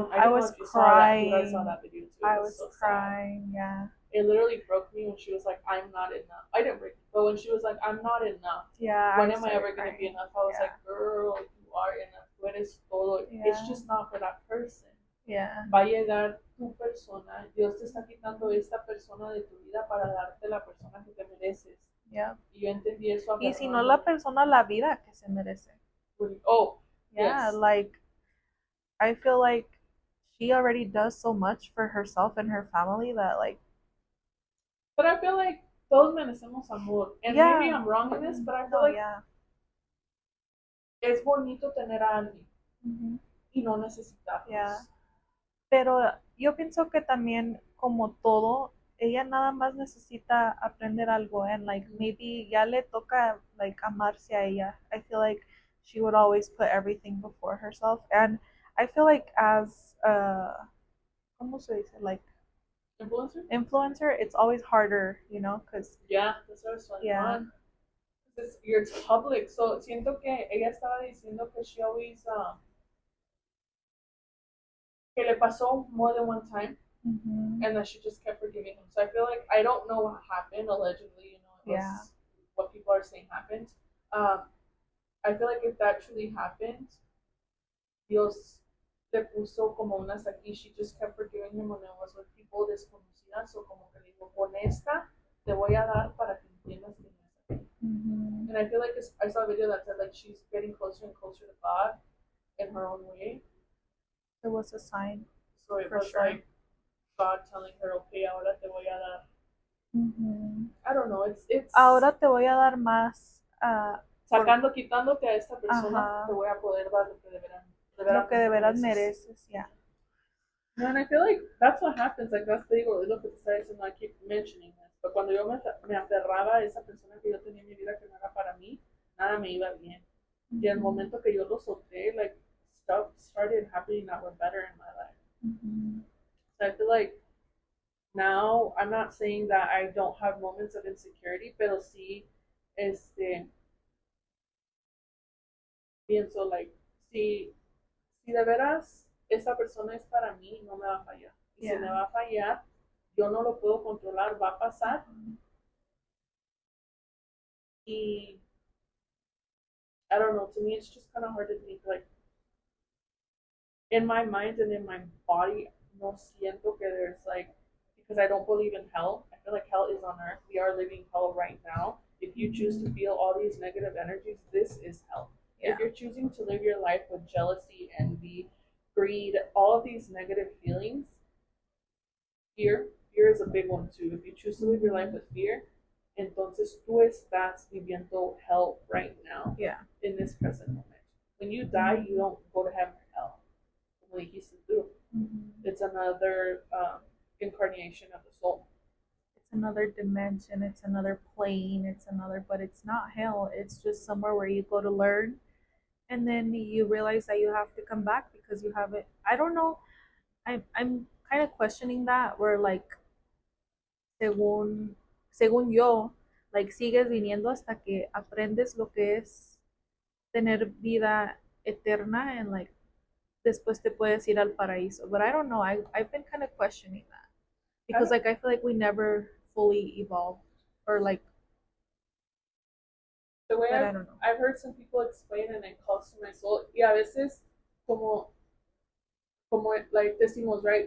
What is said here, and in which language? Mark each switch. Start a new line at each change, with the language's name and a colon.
English: I was crying. I saw that video too. I was so crying, sad. Yeah. It literally broke me when she was like, I'm not enough. I didn't break it, but when she was like, I'm not enough. Yeah. When am I ever going to be enough? I was like, girl, you are enough.
Spanish: Tú eres todo.
English: Yeah. It's just not for that person. Yeah.
Spanish: Va a llegar tu persona. Dios te está quitando esta persona de tu vida para darte la persona que te mereces.
English: Yeah.
Spanish: Y yo entendí eso. Y si no la persona, la vida que se merece. Oh.
English: Yeah, yes. Like, I feel like she already does so much for herself and her family that, like. But I feel like
Spanish: todos merecemos amor.
English: And maybe I'm wrong in this, but I feel like
Spanish: es bonito tener a alguien y no necesitarlos.
English: Yeah.
Spanish: Pero yo pienso que también, como todo, ella nada más necesita aprender algo,
English: and like maybe
Spanish: ya le toca like amarse a ella.
English: I feel like she would always put everything before herself, and I feel like as
Spanish: ¿cómo se dice?
English: Like influencer, it's always harder, because that's what I was telling on. You're public, so
Spanish: siento que ella estaba diciendo que
English: she always
Spanish: que le pasó
English: more than one time, and that she just kept forgiving him. So I feel like I don't know what happened. Allegedly, it was what people are saying happened. I feel like if that truly happened,
Spanish: Dios le puso como unas aquí.
English: She just kept forgiving him when it was with people desconocidas.
Spanish: So como que le dijo, con esta te voy a dar para que entiendas que no es aquí.
English: And I feel like I saw a video that said like she's getting closer and closer to God in her own way. It was a sign. So it was like God telling her, okay,
Spanish: ahora te voy a dar.
English: I don't know. It's.
Spanish: Ahora te voy a dar más. Quitándote a esta persona, te voy a poder dar lo que de veras mereces. Yeah.
English: No, and I feel like that's what happens. Like that's the ego. Look at the sides, and I keep mentioning this.
Spanish: But cuando yo me aferraba a esa persona que yo tenía en mi vida que no era para mí, nada me iba bien. Y el momento que yo lo solté,
English: like stuff started happening that were better in my life. So I feel like now I'm not saying that I don't have moments of insecurity,
Spanish: pero sí, pienso
English: like
Spanish: si de veras esa persona es para mí, no me va a fallar. Y si me va a fallar, yo no lo puedo controlar, va a pasar.
English: Y I don't know, to me it's just kind of hard to think like in my mind and in my body,
Spanish: no siento que
English: there's like, because I don't believe in hell. I feel like hell is on earth. We are living hell right now. If you choose to feel all these negative energies, this is hell. If you're choosing to live your life with jealousy, envy, greed, all of these negative feelings, fear is a big one too. If you choose to live your life with fear,
Spanish: Entonces tú estás viviendo
English: hell right now Yeah. in this present moment. When you die, you don't go to heaven or hell.
Spanish: Como dijiste tú.
English: It's another incarnation of the soul. It's another dimension, it's another plane, but it's not hell. It's just somewhere where you go to learn, and then you realize that you have to come back because you haven't. I don't know. I'm kind of questioning that.
Spanish: Where like, según yo, like sigues viniendo hasta que aprendes lo que es tener vida eterna, and like después te puedes ir al paraíso.
English: But I don't know. I've been kind of questioning that because like I feel like we never fully evolve, or like the way I don't know. I've heard some people explain, and it calls to my soul.
Spanish: Y a veces como
English: like decimos, right?